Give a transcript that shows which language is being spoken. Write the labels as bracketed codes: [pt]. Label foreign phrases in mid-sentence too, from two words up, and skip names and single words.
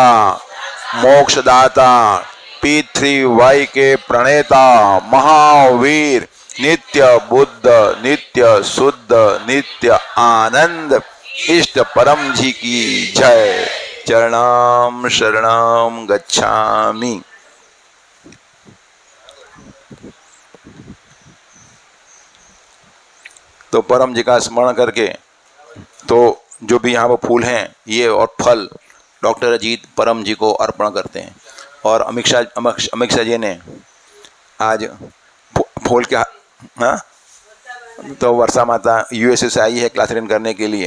[hi] मोक्षदाता, P3Y के प्रणेता, महावीर, नित्य बुद्ध, नित्य शुद्ध, नित्य आनंद, इष्ट परम जी की जय। [sa] चरणाम शरणम गच्छामि। [hi] तो परम जी का स्मरण करके तो जो भी यहाँ पर फूल हैं ये और फल डॉक्टर अजीत परम जी को अर्पण करते हैं। और अमित शाह जी ने आज फूल के हाँ तो वर्षा माता यूएसए से आई है [en] class attend [hi] करने के लिए।